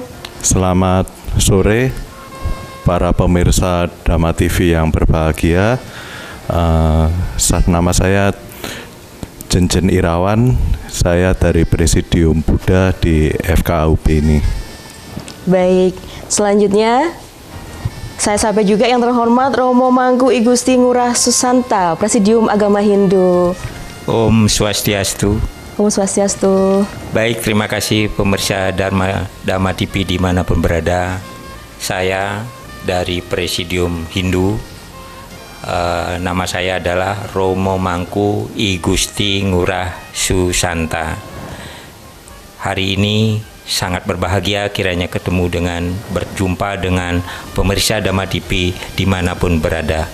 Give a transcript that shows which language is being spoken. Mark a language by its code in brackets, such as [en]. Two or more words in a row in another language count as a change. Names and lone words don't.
[id] Selamat sore para pemirsa Dhamma TV yang berbahagia. Nama saya Jenjen Irawan. Saya dari Presidium Buddha di FKUB ini. Baik, selanjutnya saya sapa juga yang terhormat Romo Mangku I Gusti Ngurah Susanta, Presidium Agama Hindu. [sa] Om Swastiastu. Om Swastiastu. [id] Baik, terima kasih pemirsa Dhamma TV dimanapun berada. Saya dari Presidium Hindu. Nama saya adalah Romo Mangku I Gusti Ngurah Susanta. Hari ini sangat berbahagia kiranya berjumpa dengan pemirsa Dhamma TV dimanapun berada.